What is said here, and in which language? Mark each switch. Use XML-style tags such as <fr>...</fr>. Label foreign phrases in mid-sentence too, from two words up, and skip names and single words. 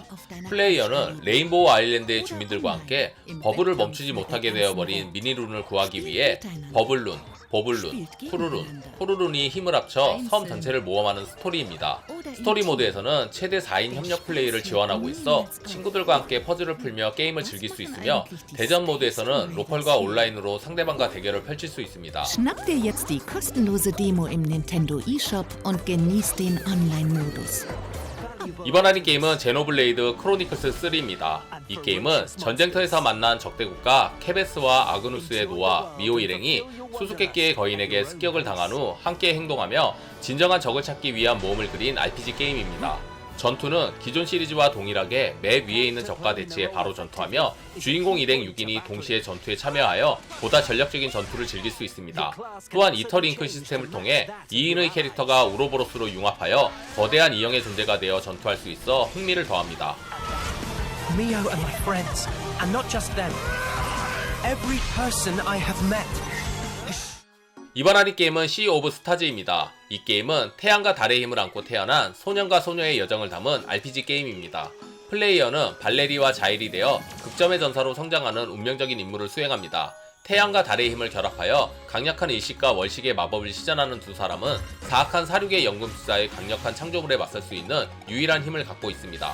<ko>플레이어는 레인보우 아일랜드의 주민들과 함께 버블을 멈추지 못하게 되어버린 미니룬을 구하기 위해 버블룬, 보블룬, 푸르룬이 힘을 합쳐 섬 전체를 모험하는 스토리입니다. 스토리 모드에서는 최대 4인 협력 플레이를 지원하고 있어 친구들과 함께 퍼즐을 풀며 게임을 즐길 수 있으며 대전 모드에서는 로컬과 온라인으로 상대방과 대결을 펼칠 수 있습니다.</ko> <de>Schnapp dir jetzt die kostenlose Demo im Nintendo eShop und genieß den Online-Modus.</de> <ko>이번 할인 게임은 제노블레이드 크로니클스 3입니다. 이 게임은 전쟁터에서 만난 적대국가 케베스와 아그누스의 노아, 미오 일행이 수수께끼의 거인에게 습격을 당한 후 함께 행동하며 진정한 적을 찾기 위한 모험을 그린 RPG 게임입니다. 전투는 기존 시리즈와 동일하게 맵 위에 있는 적과 대치해 바로 전투하며 주인공 일행 6인이 동시에 전투에 참여하여 보다 전략적인 전투를 즐길 수 있습니다. 또한 이터링크 시스템을 통해 2인의 캐릭터가 우로보로스로 융합하여 거대한 이형의 존재가 되어 전투할 수 있어 흥미를 더합니다.</ko> <en>Mio and my friends, and not just them. Every person I have met.</en> <ko>이번 할인 게임은 시 오브 스타즈입니다. 이 게임은 태양과 달의 힘을 안고 태어난 소년과 소녀의 여정을 담은 RPG 게임입니다. 플레이어는 발레리와 자일이 되어 극점의 전사로 성장하는 운명적인 임무를 수행합니다. 태양과 달의 힘을 결합하여 강력한 일식과 월식의 마법을 시전하는 두 사람은 사악한 사륙의 연금술사의 강력한 창조물에 맞설 수 있는 유일한 힘을 갖고 있습니다.</ko>